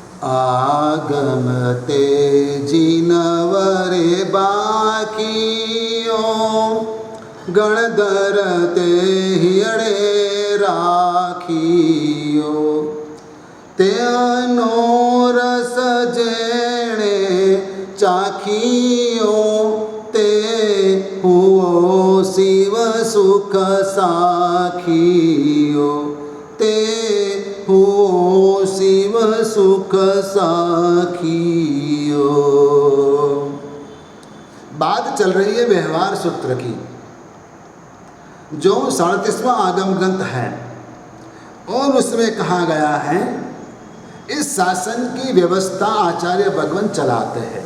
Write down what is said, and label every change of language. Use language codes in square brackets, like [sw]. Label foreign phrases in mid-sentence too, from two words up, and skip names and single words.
[gu] આગમ તેજિનવરે બાકિયો ગણધર તે હિયડે રાખિયો તે અનોરસ જેણે ચાખિયો તે હુઓ શિવ સુખ સાખિયો તે હુઓ શિવ સુખ સાખિયો। [hi] बात चल रही है व्यवहार सूत्र की, जो 37वां आगम ग्रंथ है और उसमें कहा गया है इस शासन की व्यवस्था आचार्य भगवंत चलाते हैं।